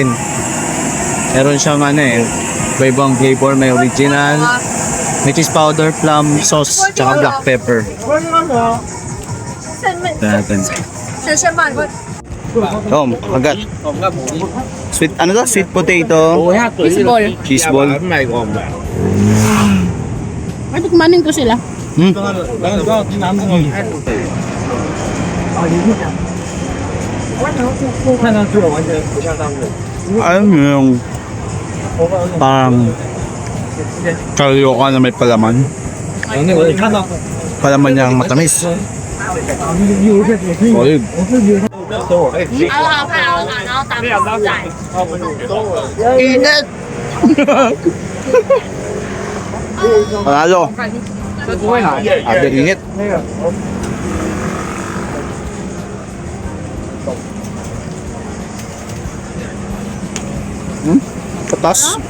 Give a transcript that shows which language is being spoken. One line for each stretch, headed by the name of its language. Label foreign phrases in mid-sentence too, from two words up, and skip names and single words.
Filipino: Meron siyang iba-ibang flavor. May original, may
English: cheese powder, plum sauce,
Filipino: tsaka
English: black pepper.
Filipino: Natin. Oh, kagat.
English: Sweet,
Filipino: ano to?
English: Sweet potato. Cheese ball. Cheese ball.
Filipino: Ay, tikmanin ko sila. Alam mo yung parang karyoka na may palaman. Palaman niyang matamis. Solid.
Chinese: 好好看，好看，然后打包仔。
Filipino: Init! Panalo. Agad init. Patas.